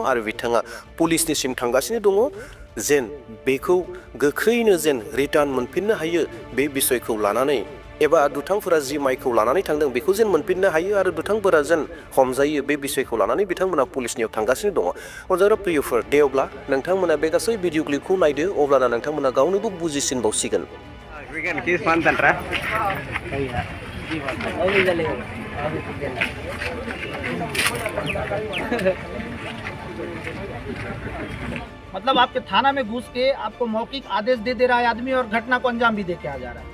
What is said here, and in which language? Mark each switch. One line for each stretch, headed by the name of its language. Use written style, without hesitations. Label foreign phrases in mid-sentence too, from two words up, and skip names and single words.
Bodo: आरो बिथाङा पुलिसनिसिम थांगासिनो दङ, जेन बेखौ गोख्रैनो जेन रिटार्न मोनफिननो हायो, बे बिसयखौ लानानै, एबा दुथांफोरा जि माइखौ लानानै थांदों बेखौ जेन मोनफिननो हायो आरो दुथांफोरा जेन हमजायो, बे बिसयखौ लानानै बिथांमोना पुलिसनियाव थांगासिनो दङ। अनजाग्रा प्रियफोर, दे अब्ला नोंथांमोना बे गासै भिडिअ क्लिपखौ नायदो, अब्लाना नोंथांमोना गावनोबो बुजिसिनबावसिगोन।
Hindi: मतलब आपके थाना में घुस के आपको मौखिक आदेश दे रहा है आदमी, और घटना को अंजाम भी दे के आ जा रहा है।